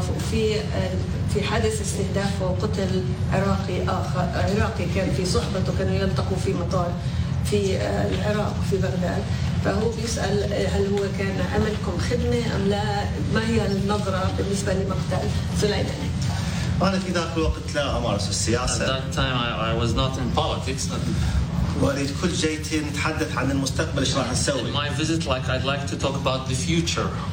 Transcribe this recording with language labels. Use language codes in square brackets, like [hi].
[ar] في حادث استهدافه وقتل عراقي آخر عراقي كان في صحبته كانوا يلتقوا في مطار في العراق في بغداد فهو بيسأل هل هو كان عملكم خدمة أم لا ما هي النظرة بالنسبة لمقتل سليماني أنا في ذاك الوقت لا أمارس السياسة [en] at that time I was not in politics [ar] وأريد كل جيتي نتحدث عن المستقبل إيش راح نسوي [en] in my visit like I'd like to talk about the future